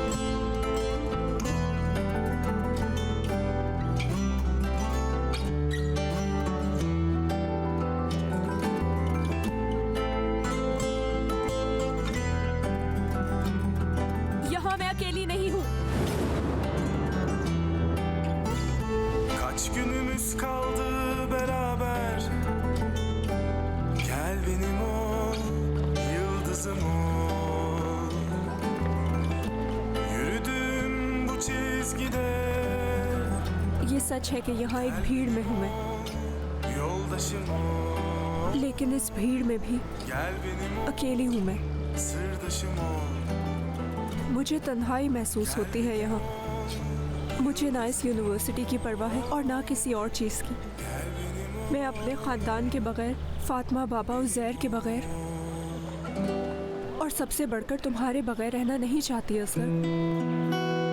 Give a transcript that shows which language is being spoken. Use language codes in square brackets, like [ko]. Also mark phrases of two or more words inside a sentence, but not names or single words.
[hi] मैं अकेली नहीं हूँ। [tr] Kaç günümüz kaldı beraber. Gel benim ol, yıldızım ol. Yürüdüm bu çizgide. [hi] ये सच है कि यहाँ एक भीड़ में हूँ मैं, [tr] Yoldaşım ol. [hi] लेकिन इस भीड़ में भी [tr] Gel benim ol, [hi] अकेली हूँ मैं। [tr] sırdaşım ol. [hi] मुझे तन्हाई महसूस होती है यहाँ। मुझे ना इस यूनिवर्सिटी की परवाह है और ना किसी और चीज़ की। मैं अपने ख़ानदान के बगैर, फातिमा बाबा और ज़ैर के बगैर और सबसे बढ़कर तुम्हारे बगैर रहना नहीं चाहती असगर।